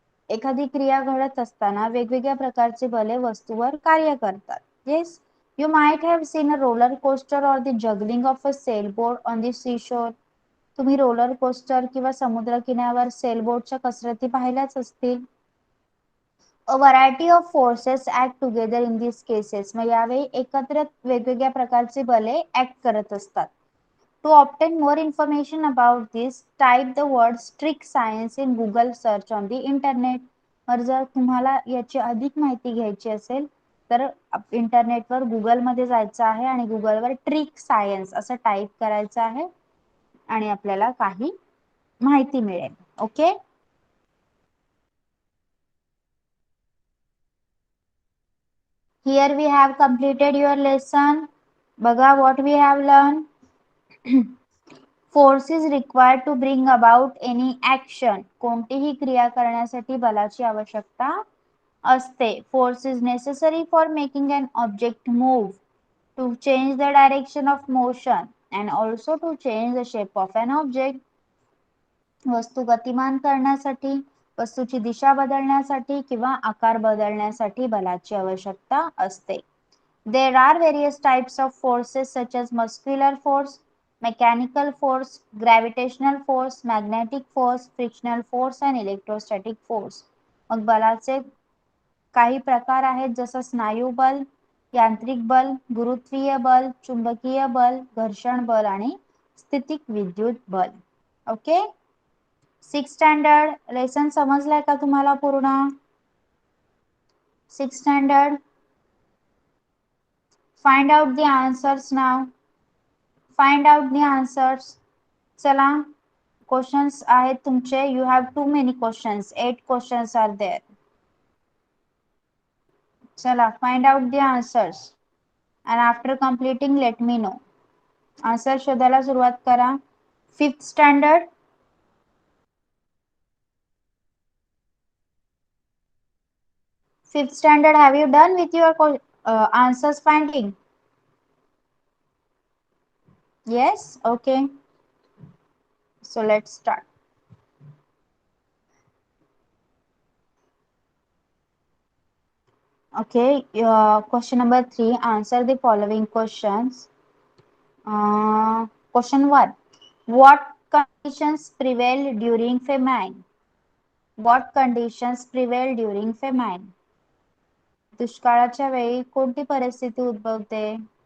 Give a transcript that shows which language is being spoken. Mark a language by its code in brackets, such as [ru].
[mr] एखादी क्रिया घडत असताना वेगवेगळ्या प्रकारचे बले वस्तूवर कार्य करतात. [en] Yes, you might have seen a roller coaster or the juggling of a sailboat on the seashore. [mr] तुम्ही रोलर कोस्टर किंवा समुद्र किनाऱ्यावर सेलबोटच्या कसरती पाहिल्याच असतील. [en] A variety of forces act together in these cases. [mr] मग यावेळी एकत्र वेगवेगळ्या प्रकारचे बले ऍक्ट करत असतात. [en] To obtain more information about this, type the word strict science in Google search on the internet. [hi] और [mr] जर तुम्हाला याची अधिक माहिती घ्यायची असेल तर इंटरनेटवर गुगलमध्ये जायचं आहे आणि गुगलवर ट्रिक सायन्स असं टाईप करायचं आहे आणि आपल्याला काही माहिती मिळेल. [en] Okay, here we have completed your lesson. [mr] बघा, [en] what we have learned. Force is required to bring about any action. [mr] कोणतीही क्रिया करण्यासाठी बलाची आवश्यकता असते. [en] Force is necessary for making an object move, to change the direction of motion and also to change the shape of an object. [mr] वस्तू गतिमान करण्यासाठी, वस्तूची दिशा बदलण्यासाठी किंवा आकार बदलण्यासाठी बलाची आवश्यकता असते. [en] There are various types of forces such as muscular force, mechanical force, gravitational force, magnetic force, frictional force and electrostatic force. [mr] मग बलाचे काही प्रकार आहेत जसं स्नायू बल, यांत्रिक बल, गुरुत्वीय बल, चुंबकीय बल, घर्षण बल आणि स्थितिक विद्युत बल. [en] okay, 6th standard lesson [mr] समजलाय का तुम्हाला पूर्ण? [en] 6th standard, find out the answers now. Find out the answers. [mr] चला, क्वेश्चन्स आहेत तुमचे. [en] You have too many questions. 8 questions are there. [mr] चला, [en] find out the answers and after completing let me know. [mr] Answer शोधायला सुरुवात करा. [en] 5th standard, have you done with your answers finding? Yes, okay. So let's start. Okay, question number 3. Answer the following questions. Question 1. What conditions prevail during famine? What conditions prevail during famine? [mr] दुष्काळाच्या वेळी कोणती परिस्थिती उद्भवते?